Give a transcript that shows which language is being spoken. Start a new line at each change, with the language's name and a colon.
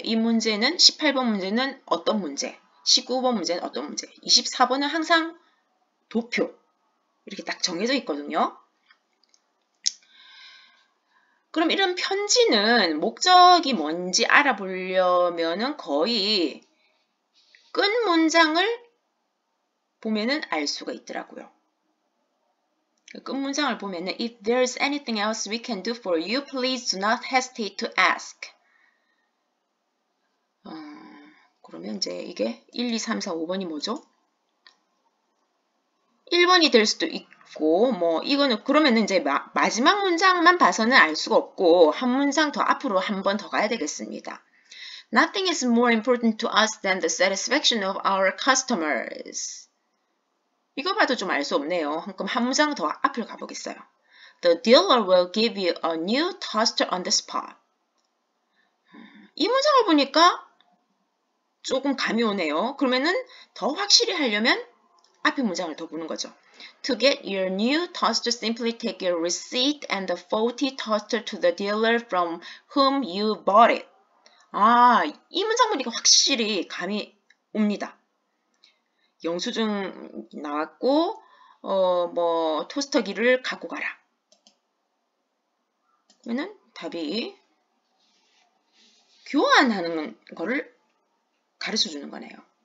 Korean: 이 문제는 18번 문제는 어떤 문제, 19번 문제는 어떤 문제, 24번은 항상 도표 이렇게 딱 정해져 있거든요. 그럼 이런 편지는 목적이 뭔지 알아보려면은 거의 끝 문장을 보면은 알 수가 있더라고요. 끝 문장을 보면은
English: If there's anything else we can do for you, please do not hesitate to ask.
Korean: 그러면 이제 이게 1, 2, 3, 4, 5번이 뭐죠? 1번이 될 수도 있고 뭐 이거는 그러면은 이제 마지막 문장만 봐서는 알 수가 없고 한 문장 더 앞으로 한 번 더 가야 되겠습니다.
English: Nothing is more important to us than the satisfaction of our customers.
Korean: 이거 봐도 좀 알 수 없네요. 그럼 한 문장 더 앞으로 가보겠어요.
English: The dealer will give you a new toaster on the spot.
Korean: 이 문장을 보니까 조금 감이 오네요. 그러면은 더 확실히 하려면 앞에 문장을 더 보는 거죠.
English: To get your new toaster, simply take your receipt and the faulty toaster to the dealer from whom you bought it.
Korean: 이 문장 보니까 확실히 감이 옵니다. 영수증 나왔고, 뭐 토스터기를 갖고 가라. 그러면은 답이 교환하는 거를 가르쳐 주는 거네요.